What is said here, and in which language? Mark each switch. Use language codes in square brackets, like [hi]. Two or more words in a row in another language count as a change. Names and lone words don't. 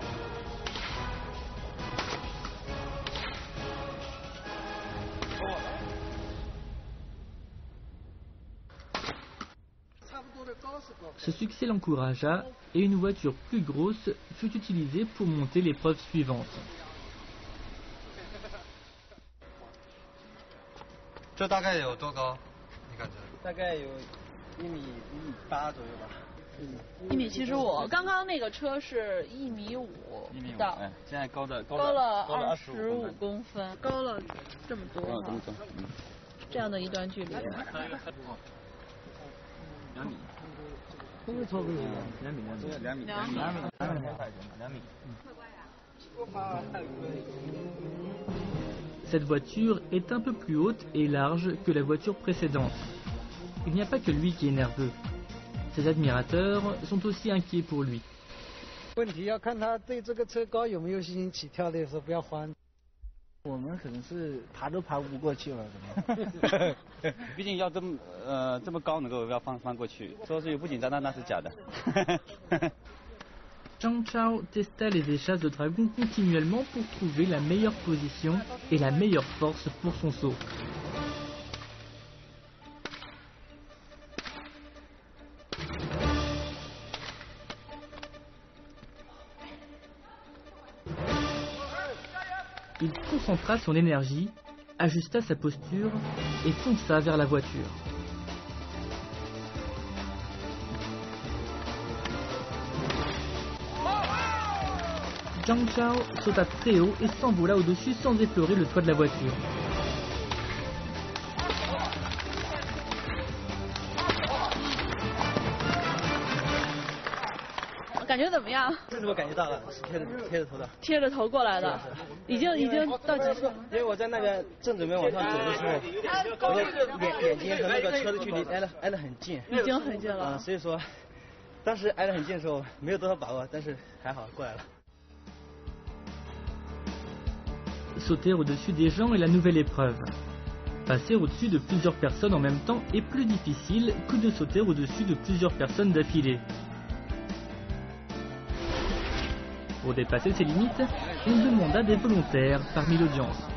[fr] Ce succès l'encouragea et une voiture plus grosse fut utilisée pour monter l'épreuve suivante. [zh] 这大概有多高？你感觉？大概有1.8米左右吧。 1.75米。刚刚那个车是1.5米到，现在高了 25公分，高了这么多哈。这样的一段距离。2 米。不会超过2米。 2米。 [fr] Cette voiture est un peu plus haute et large que la voiture précédente. Il n'y a pas que lui qui est nerveux. Ses admirateurs sont aussi inquiets pour lui. [zh] 问题要看他对这个车高有没有信心，起跳的时候不要慌。我们可能是爬都爬不过去了，毕竟要这么高能够要翻过去，说是不紧张那是假的。 [fr] Zhang Chao testa les échasses de dragon continuellement pour trouver la meilleure position et la meilleure force pour son saut. Il concentra son énergie, ajusta sa posture et fonça vers la voiture. Zhang Chao sauta très haut et s'envola au-dessus sans effleurer le toit de la voiture. [zh] 贴着头过来的，已经到几处？因为我在那个正准备往上走的时候，我的眼睛和那个车的距离挨得很近，已经很近了。所以说，当时挨得很近的时候没有多少把握，但是还好过来了。 [fr] Sauter au-dessus des gens est la nouvelle épreuve. Passer au-dessus de plusieurs personnes en même temps est plus difficile que de sauter au-dessus de plusieurs personnes d'affilée. Pour dépasser ses limites, on demanda des volontaires parmi l'audience.